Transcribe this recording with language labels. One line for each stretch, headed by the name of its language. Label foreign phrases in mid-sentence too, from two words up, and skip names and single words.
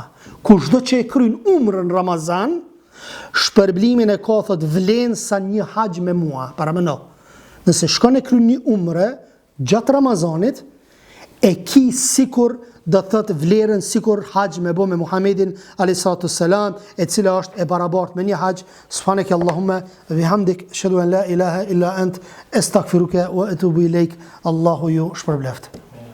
Albanian: Kushdo që e kryen umrën Ramazan, shpërblimin e ka thot vlen sa një haxh me mua. Paramendo. Nëse shkon e kryen një umre gjatë Ramazanit, e ki sikur do thot vlerën sikur haxh me bë me Muhamedin
Arabic: عليه السلام,
Albanian: e cila është e barabartë me një haxh.
Arabic: سبحانك اللهم وبحمدك، أشهد أن لا إله إلا أنت، أستغفرك وأتوب إليك.
Albanian: Allahu ju shpërbleft.